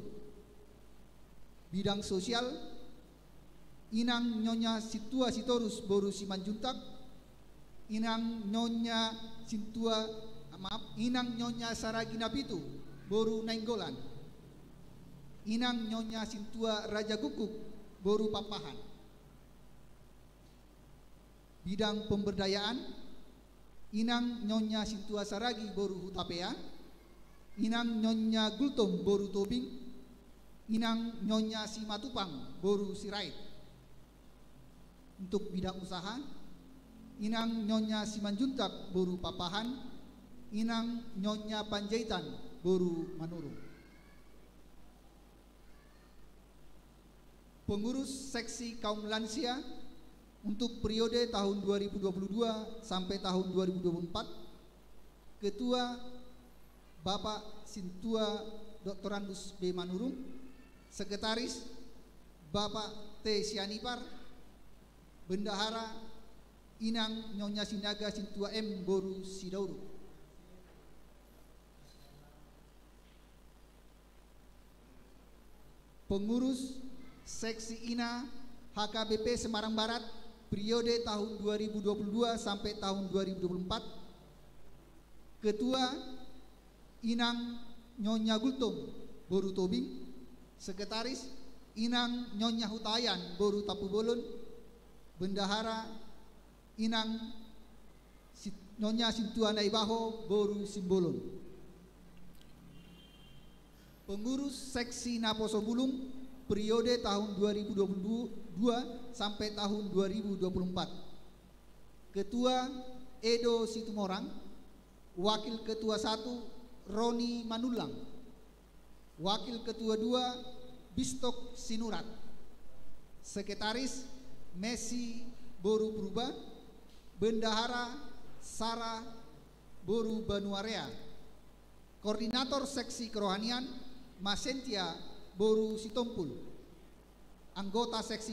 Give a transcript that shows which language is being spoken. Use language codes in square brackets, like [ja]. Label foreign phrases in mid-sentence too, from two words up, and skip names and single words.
[id] Bidang Sosial Inang Nyonya Situa Sitorus Boru Simanjuntak, Inang Nyonya Inang Nyonya Saragi Napitu Boru Nainggolan, Inang Nyonya Sintua Raja Guguk Boru Papahan. Bidang Pemberdayaan Inang Nyonya Sintua Saragi Boru Hutapea, Inang Nyonya Gultom Boru Tobing, Inang Nyonya Simatupang Boru Sirait. Untuk bidang usaha Inang Nyonya Simanjuntak Boru Papahan, Inang Nyonya Panjaitan Boru Manurung. Pengurus Seksi Kaum Lansia untuk periode tahun 2022 sampai tahun 2024. Ketua Bapak Sintua Dr. Andus B. Manurung, Sekretaris Bapak T. Sianipar, Bendahara Inang Nyonya Sinaga Sintua M. Boru Sidauru. Pengurus Seksi INA HKBP Semarang Barat periode tahun 2022 sampai tahun 2024. Ketua Inang Nyonya Gultom Boru Tobing, Sekretaris Inang Nyonya Hutayan Boru Tapu Bolon, Bendahara Inang Nyonya Sintua Naibaho Boru Simbolon. Pengurus Seksi Naposo Bulung periode tahun 2022 sampai tahun 2024. Ketua Edo Situmorang, Wakil Ketua 1 Roni Manulang, Wakil Ketua 2 Bistok Sinurat, Sekretaris Messi Boru Purba, Bendahara Sarah Boru Banuarea, Koordinator Seksi Kerohanian Masentia Boru Sitompul, anggota Seksi